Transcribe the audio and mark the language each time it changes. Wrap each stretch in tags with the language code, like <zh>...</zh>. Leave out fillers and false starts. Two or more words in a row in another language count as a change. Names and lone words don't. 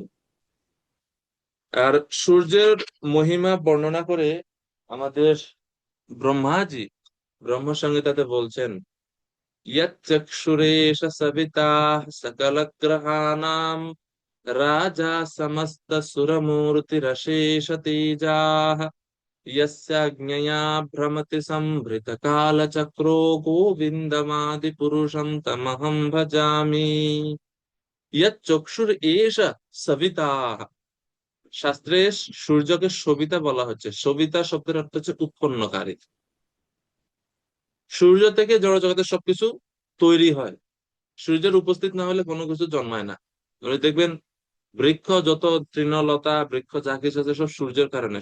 <bn>আর সূর্যের মহিমা বর্ণনা করে আমাদের ব্রহ্মাজি ব্রহ্ম সংহিতাতে বলছেন,</bn> <sa>ইয়চ্চক্ষুরেশ সবিতা সকল গ্রহানাম রাজা সমস্ত সুরমূর্তিরশেষ তেজাঃ यस्याज्ञया भ्रमति संभृत काल चक्रो गोविन्दमादि पुरुषं तमहं भजामि। यच्चक्षुर एष सविता।</sa> <bn>শাস্ত্রে সূর্যকে সবিতা বলা হচ্ছে। সবিতা শব্দের অর্থ হচ্ছে উৎপন্নকারী। সূর্য থেকে জড়জগতের সবকিছু তৈরি হয়। সূর্যের উপস্থিত না হলে কোনো কিছু জন্মায় না। আপনি দেখবেন বৃক্ষ যত, তৃণলতা, বৃক্ষ যা কিছু আছে সব সূর্যের কারণে।</bn>